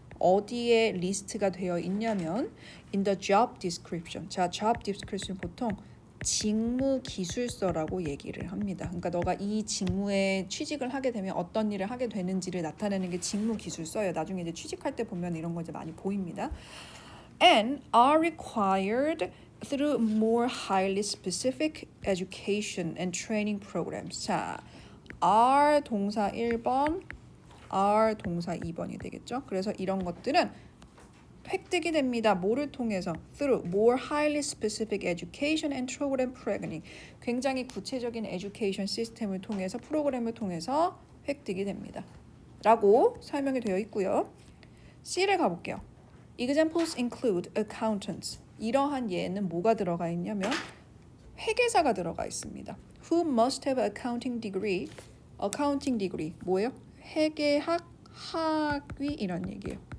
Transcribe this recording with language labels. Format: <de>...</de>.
<ko>어디에 리스트가 되어 있냐면</ko> <en>in the job description.</en> <ko>자, job description 보통 직무 기술서라고 얘기를 합니다. 그러니까 너가 이 직무에 취직을 하게 되면 어떤 일을 하게 되는지를 나타내는 게 직무 기술서예요. 나중에 이제 취직할 때 보면 이런 거 이제 많이 보입니다.</ko> <en>And are required through more highly specific education and training programs.</en> <ko>자, are 동사 1번, are 동사 2번이 되겠죠. 그래서 이런 것들은 획득이 됩니다. 뭐를 통해서?</ko> <en>Through more highly specific education and program programming.</en> <ko>굉장히 구체적인 에듀케이션 시스템을 통해서, 프로그램을 통해서 획득이 됩니다. 라고 설명이 되어 있고요. C를 가볼게요.</ko> <en>Examples include accountants.</en> <ko>이러한 예는 뭐가 들어가 있냐면 회계사가 들어가 있습니다.</ko> <en>Who must have accounting degree. accounting degree</en> <ko>뭐예요? 회계학 학위이란 얘기예요.</ko>